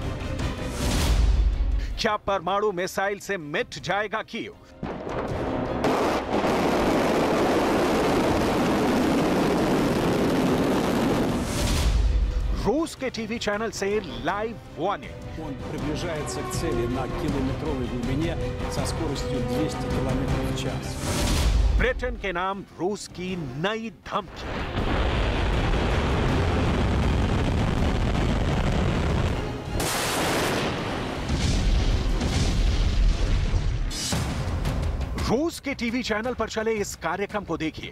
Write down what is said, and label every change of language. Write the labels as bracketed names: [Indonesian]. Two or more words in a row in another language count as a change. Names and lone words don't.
[Hindi] क्या परमाणु मिसाइल से मिट जाएगा कीव? रूस के टीवी चैनल से लाइव वार्निंग। [Russian] Он приближается к цели на километровой глубине со скоростью 200 км в час. [Hindi] ब्रिटेन के नाम रूस की नई धमकी। रूस के टीवी चैनल पर चले इस कार्यक्रम को देखिए।